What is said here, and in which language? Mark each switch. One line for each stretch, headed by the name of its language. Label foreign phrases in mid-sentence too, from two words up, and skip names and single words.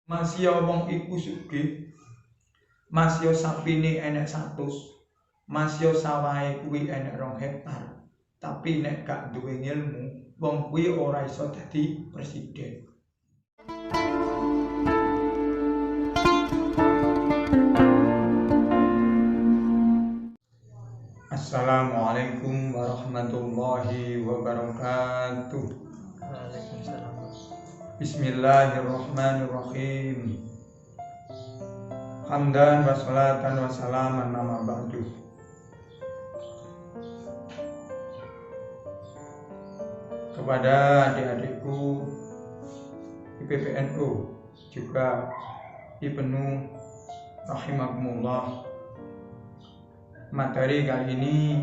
Javanese: Masya wong iku sugih, masya sapine enek 100, masya sawahe kuwi enek 2 hektar. Tapi nek gak duwe ilmu, wong kuwi ora iso dadi presiden.
Arabic: السلام عليكم ورحمة الله وبركاته. Waalaikumsalam. Bismillahirrahmanirrahim. حمدا وصلاة وسلاما أما بعد.
Indonesian: Kepada adik-adikku IPPNU juga Ibnu rahimakumullah, materi kali ini